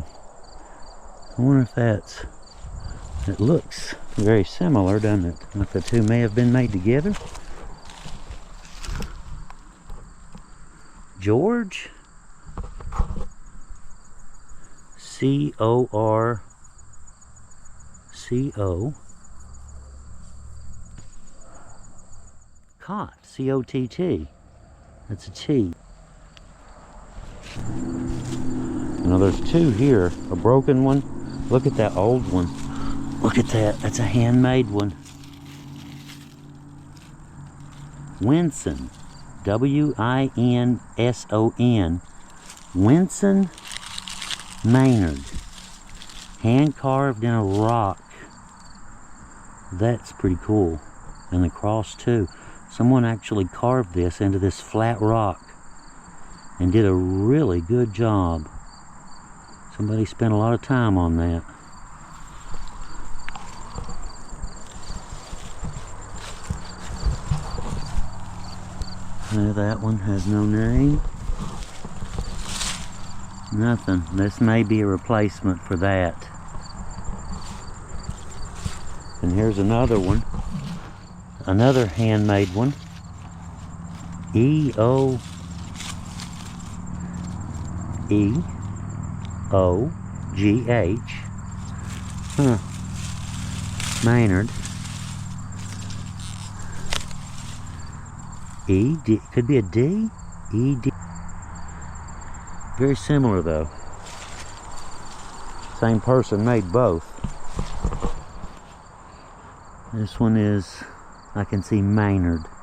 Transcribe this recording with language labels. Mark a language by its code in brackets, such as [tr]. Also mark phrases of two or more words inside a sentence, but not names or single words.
[en] I wonder if that's... It looks very similar, doesn't it? Like the 2 may have been made together. George? C-O-R-C-O. Cott. C-O-T-T. That's a T. Now there's 2 here. A broken one. Look at that old one. Look at that. That's a handmade one. Winson. W-I-N-S-O-N. Winson Maynard. Hand carved in a rock. That's pretty cool. And the cross too. Someone actually carved this into this flat rock and did a really good job. Somebody spent a lot of time on that. That one has no name. Nothing. This may be a replacement for that. And here's another one. Another handmade one. E-O-E-O-G-H. Maynard. E-D. Could be a D? E-D. Very similar though. Same person made both. This one is, I can see Maynard.